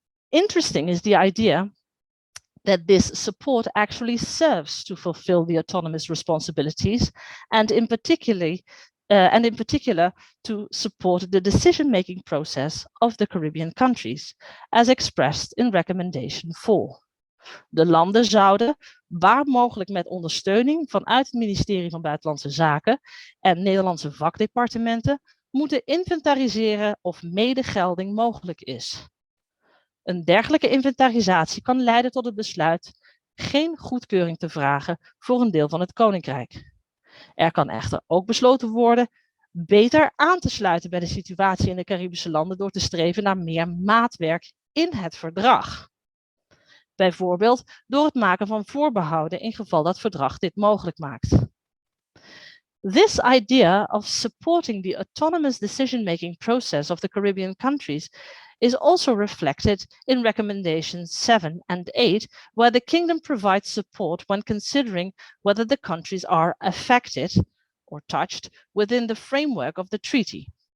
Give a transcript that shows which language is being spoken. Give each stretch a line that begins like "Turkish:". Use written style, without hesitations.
English: Interesting is the idea that this support actually serves to fulfill the autonomous responsibilities and in particular to support the decision-making process of the Caribbean countries, as expressed in recommendation 4.
Dutch: De landen zouden, waar mogelijk met ondersteuning vanuit het ministerie van Buitenlandse Zaken en Nederlandse vakdepartementen, moeten inventariseren of medegelding mogelijk is. Een dergelijke inventarisatie kan leiden tot het besluit geen goedkeuring te vragen voor een deel van het koninkrijk. Er kan echter ook besloten worden beter aan te sluiten bij de situatie in de Caribische landen door te streven naar meer maatwerk in het verdrag. Bijvoorbeeld door het maken van voorbehouden in geval dat verdrag dit mogelijk maakt.
English: This idea of supporting the autonomous decision-making process of the Caribbean countries is also reflected in recommendations 7 and 8, where the kingdom provides support when considering whether the countries are affected or touched within the framework of the treaty.